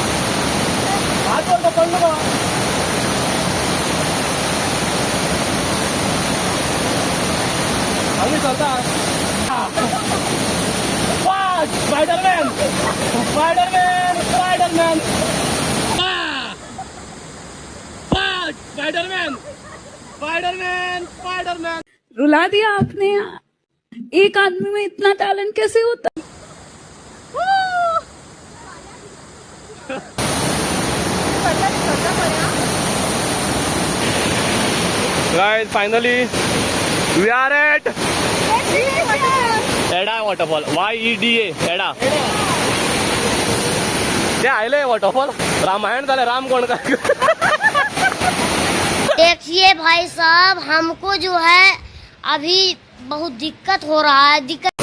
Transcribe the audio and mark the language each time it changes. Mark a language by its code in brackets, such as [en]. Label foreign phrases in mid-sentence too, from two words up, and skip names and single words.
[kok] हात वर पडलो गो. आम्ही चलता. [hi] स्पायडरमॅन स्पायडरमॅन स्पायडरमॅन स्पाइडरमैन स्पाइडरमैन स्पाइडरमैन। रुला दिया आपने। एक आदमी में इतना टैलेंट कैसे होता? [en] Guys, finally we are at एडा वॉटरफॉल. [kok] YEDA एडा. ते आयले वॉटरफॉल. [mr] रामायण झाले. राम कोण काय [hi] देखिए भाई साहब, हमको जो है अभी बहुत दिक्कत हो रहा है। दिक्कत